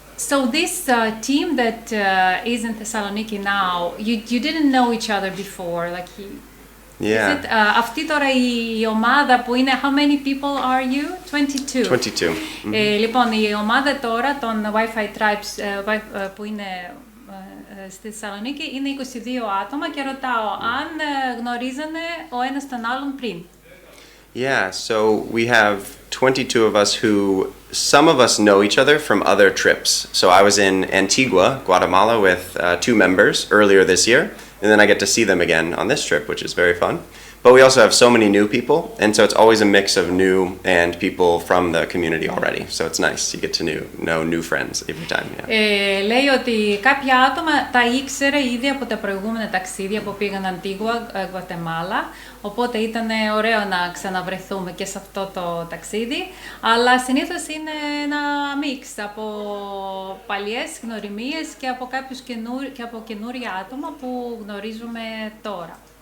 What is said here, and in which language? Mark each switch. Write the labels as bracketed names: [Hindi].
[English] So this team that is in Thessaloniki now, you didn't know each other before, like Yeah. [Greek] Αυτή τώρα η ομάδα που είναι, [English] how many people are you? 22. 22. [Greek] Λοιπόν, η ομάδα τώρα των WIFI TRIBE που είναι στη Θεσσαλονίκη είναι 22 άτομα και ρωτάω αν γνωρίζανε ο ένας τον άλλον πριν. [English] Yeah, so we have 22 of us who, some of us know each other from other trips. So I was in Antigua, Guatemala with 2 members earlier this year, and then I get to see them again on this trip, which is very fun. But we also have so many new people, and so it's always a mix of new and people from the community already. So it's nice, you get to know new friends every time. Yeah. [Greek] Λέει ότι κάποια άτομα τα ήξερε ήδη από τα προηγούμενα ταξίδια που πήγαν Αντίγουα, Γουατεμάλα, οπότε ήταν ωραίο να ξαναβρεθούμε και σε αυτό το ταξίδι, αλλά συνήθως είναι ένα μίξ από παλιές γνωριμίες και από καινούρια άτομα που γνωρίζουμε τώρα.